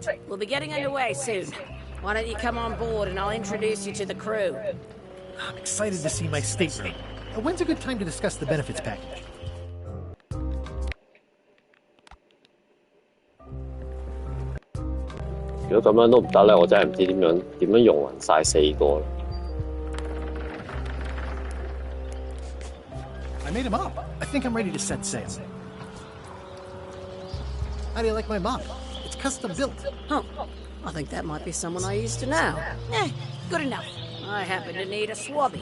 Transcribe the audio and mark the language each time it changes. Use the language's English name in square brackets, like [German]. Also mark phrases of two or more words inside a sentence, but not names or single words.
[English] We'll be getting underway soon. Why don't you come on board and I'll introduce you to the crew? I'm excited to see my stateroom. When's a good time to discuss the benefits package? [Cantonese] If 咁樣都唔得咧，我真係唔知點樣用勻晒四個。 [English] I made him up. I think I'm ready to set sail. How do you like my mop? It's custom built. Oh, I think that might be someone I used to know. Good enough. I happen to need a swabby.